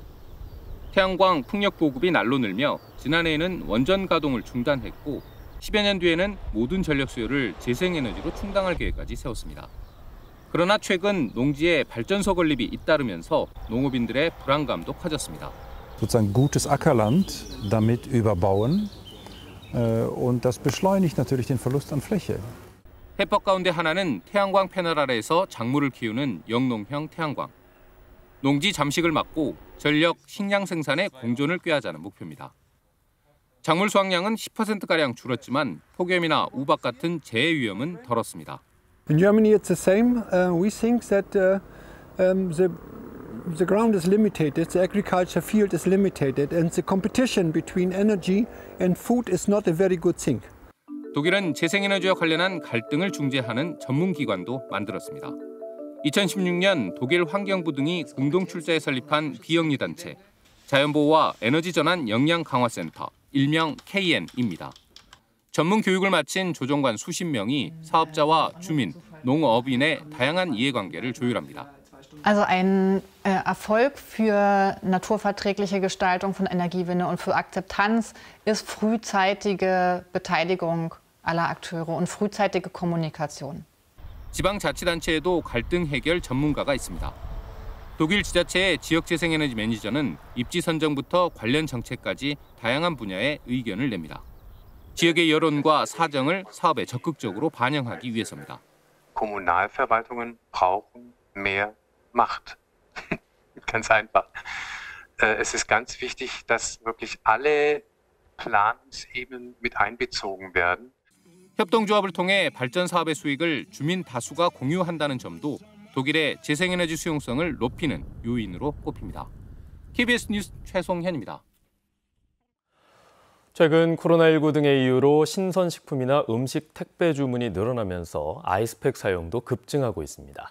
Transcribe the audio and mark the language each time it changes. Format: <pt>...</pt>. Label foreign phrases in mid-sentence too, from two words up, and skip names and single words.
<ko>태양광 풍력 보급이 날로 늘며 지난해에는 원전 가동을 중단했고 10여 년 뒤에는 모든 전력 수요를 재생에너지로 충당할 계획까지 세웠습니다. 그러나 최근 농지에 발전소 건립이 잇따르면서 농업인들의 불안감도 커졌습니다.</ko> <de>Sozusagen gutes Ackerland damit überbauen und das beschleunigt natürlich den Verlust an Fläche.</de> <ko>해법 가운데 하나는 태양광 패널 아래에서 작물을 키우는 영농형 태양광. 농지 잠식을 막고 전력, 식량 생산의 공존을 꾀하자는 목표입니다. 작물 수확량은 10%가량 줄었지만 폭염이나 우박 같은 재해 위험은 덜었습니다.</ko> <en>In Germany it's the same. We think that the ground is limited, the agriculture field is limited, and the competition between energy and food is not a very good thing.</en> <ko>독일은 재생에너지와 관련한 갈등을 중재하는 전문기관도 만들었습니다. 2016년 독일 환경부 등이 공동 출자해 설립한 비영리 단체 자연보호와 에너지 전환 역량 강화센터, 일명 KN입니다. 전문 교육을 마친 조정관 수십 명이 사업자와 주민, 농업인의 다양한 이해관계를 조율합니다.</ko> <de>Also ein Erfolg für naturverträgliche Gestaltung von Energiewende und für Akzeptanz ist frühzeitige Beteiligung aller Akteure und frühzeitige Kommunikation.</de> <ko>지방자치단체에도 갈등 해결 전문가가 있습니다. 독일 지자체의 지역재생에너지 매니저는 입지 선정부터 관련 정책까지 다양한 분야의 의견을 냅니다. 지역의 여론과 사정을 사업에 적극적으로 반영하기 위해서입니다.</ko> <de>Kommunalverwaltungen brauchen mehr Macht. Ganz einfach. Es ist ganz wichtig, dass wirklich alle Planungsebenen mit einbezogen werden.</de> <ko>협동조합을 통해 발전 사업의 수익을 주민 다수가 공유한다는 점도 독일의 재생에너지 수용성을 높이는 요인으로 꼽힙니다. KBS 뉴스 최송현입니다. 최근 코로나19 등의 이유로 신선식품이나 음식 택배 주문이 늘어나면서 아이스팩 사용도 급증하고 있습니다.</ko>